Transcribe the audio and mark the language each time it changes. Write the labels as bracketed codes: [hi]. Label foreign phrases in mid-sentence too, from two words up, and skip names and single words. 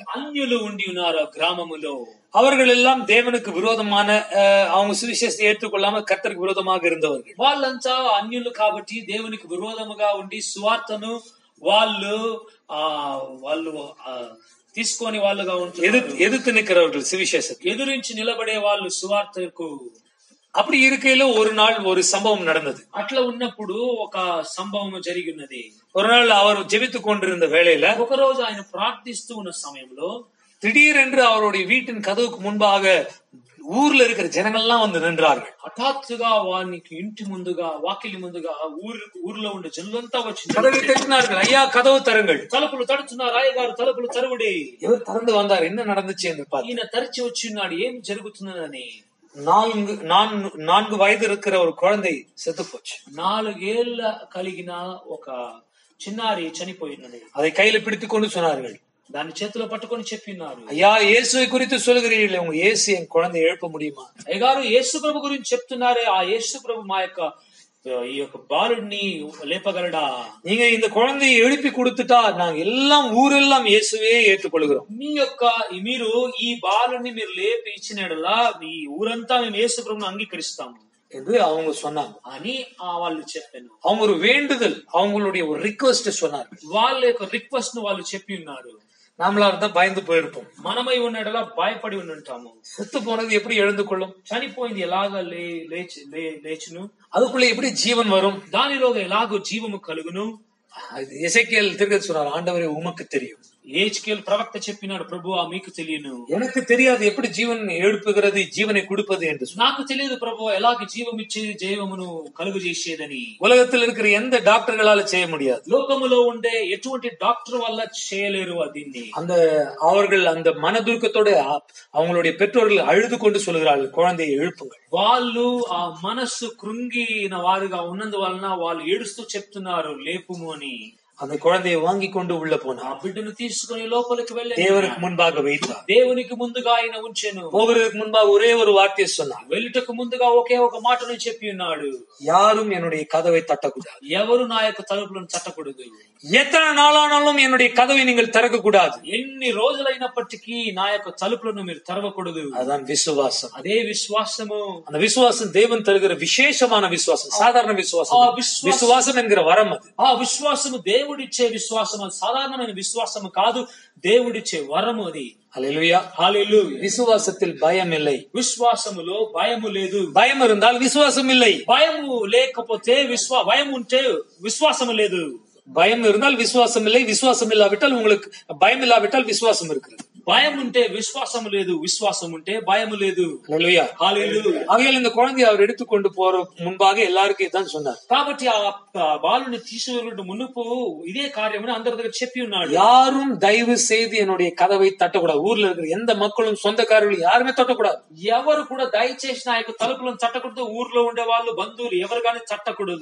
[te] అన్యులు ఉండి ఉన్నారు ఆ గ్రామములో. [ta] அவர்கள் எல்லாம் தேவனுக்கு விரோதமான அவங்க சுவிசேஷத்தை ஏற்றுக்கொள்ளாம கர்த்தருக்கு விரோதமாக இருந்தவர்கள். [te] వాళ్ళంతా అన్యులు కాబట్టి దేవునికి విరోధముగా ఉండి సువార్తను వాళ్ళు తీసుకొని వాళ్ళుగా [ta] எதிர்த்து நிற்கிறவர்கள் சுவிசேஷத்தை [te] ఎదురించి నిలబడే వాళ్ళు సువార్తకు. [ta] அப்படி இருக்கையில ஒரு நாள் ஒரு சம்பவம் நடந்தது. [te] అట్లా ఉన్నప్పుడు ఒక సంభవం జరిగి ఉన్నది. [ta] ஒரு நாள் அவர் ஜெபித்துக் கொண்டிருந்த வேளையில [te] ఒక రోజు ఆయన ప్రార్థిస్తూ ఉన్న సమయంలో [ta] திடீரென்று அவருடைய வீட்டின் கதவுக்கு முன்பாக ஊர்ல இருக்கிற ஜனங்கள்லாம் நின்றார்கள். [te] హఠాత్తుగా వానికి ఇంటి ముందుగా వాకిలి ముందుగా ఊర్లో ఉండే జనులంతా వచ్చి [ta] கதவை தட்டினார்கள். ஐயா கதவு தருங்கள். [te] తలుపులు తడుతున్నారు. అయ్యగారు తలుపులు తరువుడి. [ta] இவர் திறந்து வந்தார். என்ன நடந்துச்சு என்று பார்த்து [te] ఈయన తరిచి వచ్చి ఉన్నాడు. ఏం జరుగుతున్నదని. [ta] 4 வயது இருக்கிற ஒரு குழந்தை செத்து போச்சு. [te] 4 ఏళ్ల కలిగిన ఒక చిన్నారి చనిపోయినది. [ta] அதை கையில பிடித்துக் கொண்டு சொன்னார்கள். [te] దాన్ని చేతిలో పట్టుకొని చెప్పినారు. [ta] ஐயா இயேசுவை குறித்து சொல்லுகிறீர்களே, உங்க இயேசு என் குழந்தை எழுப்ப முடியுமா? [te] అయ్యగారు యేసు ప్రభు గురించి చెప్తున్నారే, ఆ యేసు ప్రభు మా యొక్క ఈ యొక్క బాలుడిని లేపగలడా? [ta] நீங்க இந்த குழந்தையை எழுப்பி கொடுத்துட்டா நாங்க எல்லாம் ஊரெல்லாம் இயேசுவே ஏற்றுக்கொள்கிறோம். [te] మీరు ఈ బాలుడిని మీరు లేపి ఇచ్చినడలా ఈ ఊరంతా మేము యేసు ప్రభువుని అంగీకరిస్తాము [ta] என்று அவங்க சொன்னாங்க. [te] అని వాళ్ళు చెప్పాను. [ta] அவங்க ஒரு வேண்டுதல், அவங்களுடைய ஒரு ரிக்வெஸ்ட் சொன்னாங்க. [te] వాళ్ళ యొక్క రిక్వెస్ట్ ను వాళ్ళు చెప్పి ఉన్నారు. [ta] நாமளா இருந்தா பயந்து போயிருப்போம். [te] మనమై ఉన్నడలా భయపడి ఉంటాము. [ta] செத்து போனது எப்படி எழுந்து கொள்ளும்? [te] చనిపోయింది ఎలాగా లేచును? [ta] அதுக்குள்ள எப்படி ஜீவன் வரும்? [te] దానిలోగా ఎలాగో జీవము కలుగును? [ta] எசேக்கியேல் தீர்க்கதரிசி சொன்னார், ஆண்டவரே உமக்கு தெரியும். [te] ஏச்கேல் ప్రవక్త చెప్పినాడు, ప్రభువా మీకు తెలియను. [ta] எனக்கு தெரியாது எப்படி ஜீவன் எழுப்புகிறது, ஜீவனை கொடுப்பது என்று. [te] నాకు తెలియదు ప్రభువా ఎలాగ జీవం ఇచ్చేది, జీవమును కలుగు చేసేదని. [ta] உலகத்தில் இருக்கிற எந்த டாக்டர்களால செய்ய முடியாது. [te] లోకములో ఉండే ఎటువంటి డాక్టర్ వల్ల చేయలేరు దీన్ని. [ta] அவர்கள் அந்த மனதுருக்கத்தோட அவங்களுடைய பெற்றோர்கள் அழுது கொண்டு சொல்கிறார்கள், குழந்தையை எழுப்புங்கள். [te] వాళ్ళు ఆ మనస్సు కృంగిన వారుగా ఉన్నందువలన వాళ్ళు ఏడుస్తూ చెప్తున్నారు లేపుము అని. [ta] அந்த குழந்தையை வாங்கி கொண்டு உள்ள போனார். [te] ఆ బిడ్డను తీసుకుని లోపలికి వెళ్ళి [ta] தேவனுக்கு முன்பாக வைத்தார். [te] దేవునికి ముందుగా ఆయన ఉంచెను. [ta] போகிறதுக்கு முன்பாக ஒரே ஒரு வார்த்தையை சொன்னார். [te] వెళ్ళుటకు ముందుగా ఒకే ఒక మాటను చెప్పి ఉన్నాడు, [ta] யாரும் என்னுடைய கதவை தட்டக்கூடாது. [te] ఎవరు నా యొక్క తలుపులను తట్టకూడదు. [ta] எத்தனை நாளானாலும் என்னுடைய கதவை நீங்கள் திறக்க கூடாது. [te] ఎన్ని రోజులైనప్పటికీ నా యొక్క తలుపులను మీరు తెరవకూడదు. [ta] அதுதான் விசுவாசம். [te] అదే విశ్వాసము. [ta] அந்த விசுவாசம் தேவன் தருகிற விசேஷமான விசுவாசம், சாதாரண விசுவாசம். விசுவாசம் என்கிற வரம் அது. [te] ఆ విశ్వాసము దేవుడిచ్చే విశ్వాసం, అది సాధారణమైన విశ్వాసము కాదు, దేవుడిచ్చే వరము అది. [ta] ஹல்லேலூயா, [te] హల్లెలూయా. [ta] விசுவாசத்தில் பயம் இல்லை. [te] విశ్వాసములో భయము లేదు. [ta] பயம் இருந்தால் விசுவாசம் இல்லை. [te] భయము లేకపోతే భయం ఉంటే విశ్వాసము లేదు. [ta] பயம் இருந்தால் விசுவாசம் இல்லை. விசுவாசம் இல்லாவிட்டால் உங்களுக்கு பயம் இல்லாவிட்டால் விசுவாசம் இருக்கிறது. [te] భయం ఉంటే విశ్వాసం లేదు, విశ్వాసం ఉంటే భయం లేదు. [ta] ஹல்லேலூயா. [te] హల్లెలూయా. [ta] ஆகையால் இந்த குழந்தையை அவர் எடுத்துக்கொண்டு போற முன்பாக எல்லாருக்கும் இதான் சொன்னார். [te] కాబట్టి ఆ బాలుని తీసుకువెళ్ళుట మునుపు ఇదే కార్యమని అందరి దగ్గర చెప్పి ఉన్నాడు. [ta] யாரும் தயவு செய்து என்னுடைய கதவை தட்டக்கூடாது. ஊர்ல இருக்கிற எந்த மக்களும் சொந்தக்காரர்களும் யாருமே தட்டக்கூடாது. [te] ఎవరు కూడా దయచేసి నా యొక్క తలుపులను తట్టకూడదు. ఊర్లో ఉండే వాళ్ళు, బంధువులు ఎవరు కానీ తట్టకూడదు.